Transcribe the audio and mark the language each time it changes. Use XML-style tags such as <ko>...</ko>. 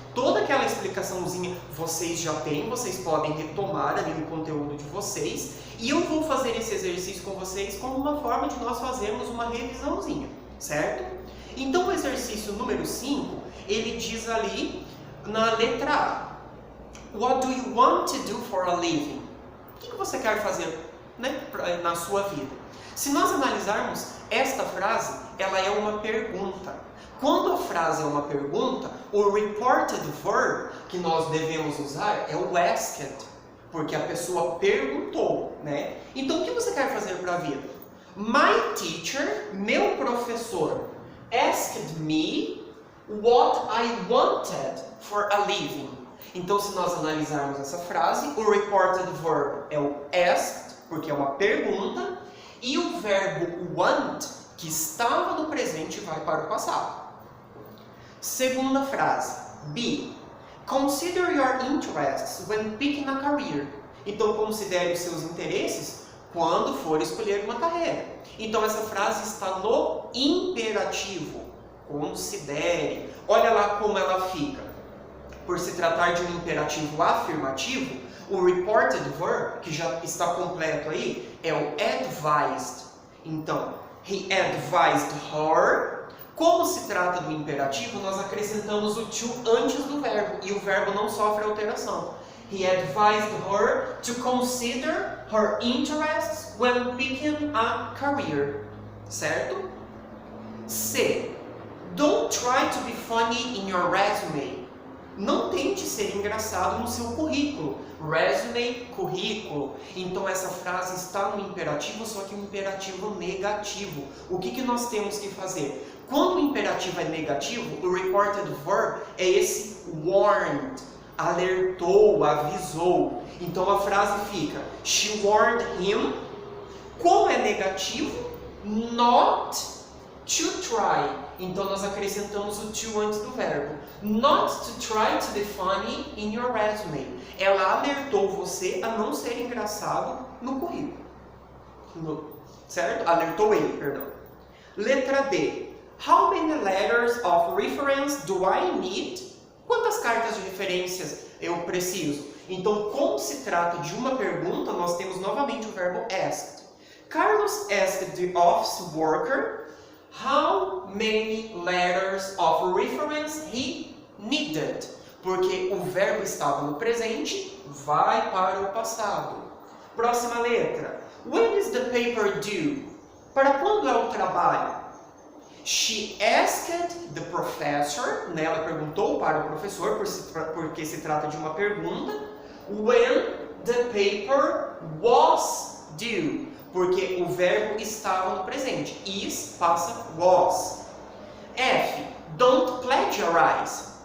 <pt>Toda aquela explicaçãozinha vocês já têm, vocês podem retomar ali no conteúdo de vocês. E eu vou fazer esse exercício com vocês como uma forma de nós fazermos uma revisãozinha, certo? Então o exercício número 5, ele diz ali na letra A.</pt> <en>What do you want to do for a living?</en> <pt>O que você quer fazer, né, na sua vida? Se nós analisarmos esta frase, ela é uma pergunta. Quando a frase é uma pergunta, o reported verb que nós devemos usar é o asked, porque a pessoa perguntou, né? Então, o que você quer fazer para a vida?</pt> <en>My teacher,</en> <pt>meu professor,</pt> <en>asked me what I wanted for a living.</en> <pt>Então, se nós analisarmos essa frase, o reported verb é o asked, porque é uma pergunta, e o verbo want, que estava no presente, vai para o passado. Segunda frase, B.</pt> <en>Consider your interests when picking a career.</en> <pt>Então, considere os seus interesses quando for escolher uma carreira. Então, essa frase está no imperativo. Considere. Olha lá como ela fica. Por se tratar de um imperativo afirmativo, o reported verb, que já está completo aí, é o advised. Então,</pt> <en>He advised her.</en> <pt>Como se trata do imperativo, nós acrescentamos o to antes do verbo e o verbo não sofre alteração.</pt> <en>He advised her to consider her interests when picking a career.</en> <pt>Certo?</pt> <en>C. Don't try to be funny in your resume.</en> <pt>Não tente ser engraçado no seu currículo. Resume, currículo. Então essa frase está no imperativo, só que um imperativo negativo. O que nós temos que fazer? Quando o imperativo é negativo, o reported verb é esse warned. Alertou, avisou. Então a frase fica:</pt> <en>She warned him.</en> <pt>Como é negativo,</pt> <en>not to try.</en> <pt>Então nós acrescentamos o to antes do verbo.</pt> <en>Not to try to be funny in your resume.</en> <pt>Ela alertou você a não ser engraçado no currículo. Certo? Alertou ele, perdão. Letra D.</pt> <en>How many letters of reference do I need?</en> <pt>Quantas cartas de referências eu preciso? Então, como se trata de uma pergunta, nós temos novamente o verbo asked.</pt> <en>Carlos asked the office worker how many letters of reference he needed.</en> <pt>Porque o verbo estava no presente, vai para o passado. Próxima letra.</pt> <en>When is the paper due?</en> <pt>Para quando é o trabalho?</pt> <en>She asked the professor, né?</en> <pt>Ela perguntou para o professor, porque se trata de uma pergunta.</pt> <en>When the paper was due,</en> <pt>porque o verbo estava no presente.</pt> <en>Is</en> <pt>passa</pt> <en>was. F. Don't plagiarize.</en>